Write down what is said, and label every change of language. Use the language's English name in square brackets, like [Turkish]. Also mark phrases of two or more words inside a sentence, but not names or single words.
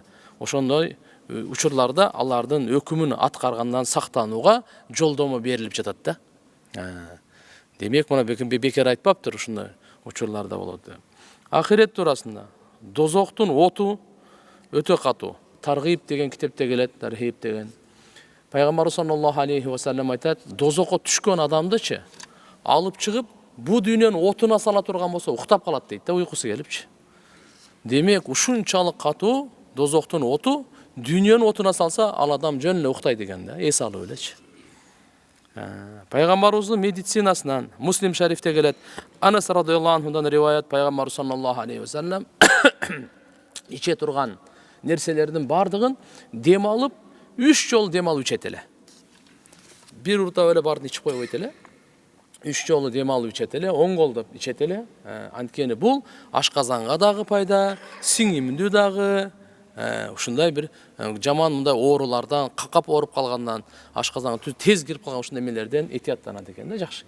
[Kyrgyz] Ошондой учурларда алардын өкүмүн аткаргандан сактанууга жолдомо берилип жатат да. Демек, мына бекер айтпаптыр, ушундай учурларда болот. Ахирет туурасында дозоктун оту өтө катуу. Таргиб деген китепте келет, Тархиб деген. Пайгамбар [Arabic] صلى الله عليه وسلم [Kyrgyz] айтат, дозокко түшкөн адамдычы алып чыгып, бу дүйнөнүн отуна сала турган болсо уктап калат дейт да, уйкусу келипчи. Демек, ушунчалык катуу дозоктун оту, дүйнөнүн отуна салса, ал адам жөн эле уктайт экен да, эс алып элечи. Пайгамбарыбыздын медицинасынан Муслим шарифте келет. Анас радыйаллаху анхудан риваят, Пайгамбар [Arabic] صلى الله عليه وسلم [Kyrgyz] иче турган нерселердин бардыгын дем алып, 3 жолу дем алып ичет эле. Бир уртап эле бардын ичип койбойт эле. 3 жолу дем алып ичет эле, оңголдоп ичет эле. Анткени бул ашказанга дагы пайда, сиңимдүү дагы, ушундай бир жаман мындай оорулардан, какап ооруп калгандан, ашказанга тез кирип калган ушундай эмелерден этияттанат экен да, жакшы.